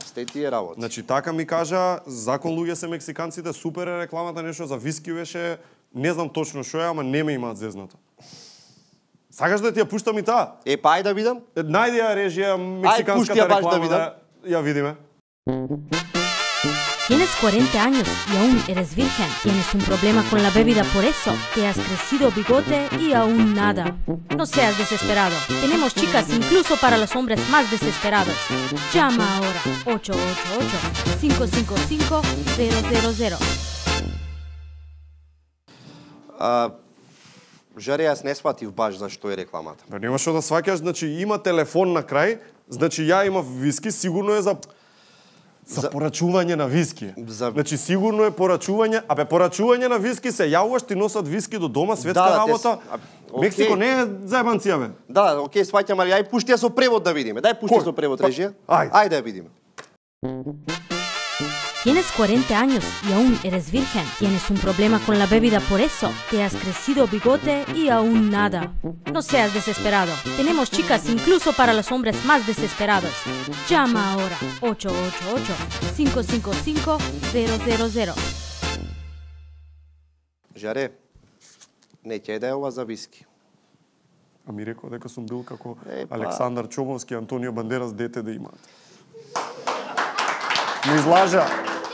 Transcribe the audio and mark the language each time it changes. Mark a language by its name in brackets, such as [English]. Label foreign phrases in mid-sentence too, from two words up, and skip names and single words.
[Macedonian] Сте тие работи. Значи така ми кажа, закон луѓе се мексиканците, супер е рекламата, нешто за виски беше, не знам точно што е, ама не ме имаат зезнато. Сакаш да ти ја пуштам и таа? Па ај да видам. Најди ја режија мексиканската реклама ја видиме. [Spanish] Tienes 40 años y aún eres virgen. Tienes un problema con la bebida, por eso te has crecido bigote y aún nada. No seas desesperado. Tenemos chicas incluso para los hombres más desesperados. Llama ahora 888-555-000. [Macedonian] Жаре, јас не сватив баш зашто е рекламата. Па нема што да сваќаш, значи има телефон на крај, значи ја имав виски, сигурно е за порачување на виски. Значи сигурно е порачување, порачување на виски се јавуваш, ти носат виски до дома, светска работа. Мексико не е заебанција, бе. Да, окей, сваќам, али ај пушти ја со превод да видиме. Дај пушти со превод режија. Ајде да ја видиме. [Spanish] Tienes 40 años y aún eres virgen. Tienes un problema con la bebida, por eso te has crecido bigote y aún nada. No seas desesperado. Tenemos chicas incluso para los hombres más desesperados. Llama ahora 888-555-000. [Macedonian] Жаре, не ќе да е ова за виски. А ми рекол дека сум бил како Александар Чомовски, Антонио Бандерас, дете да имаат. Ми излажа.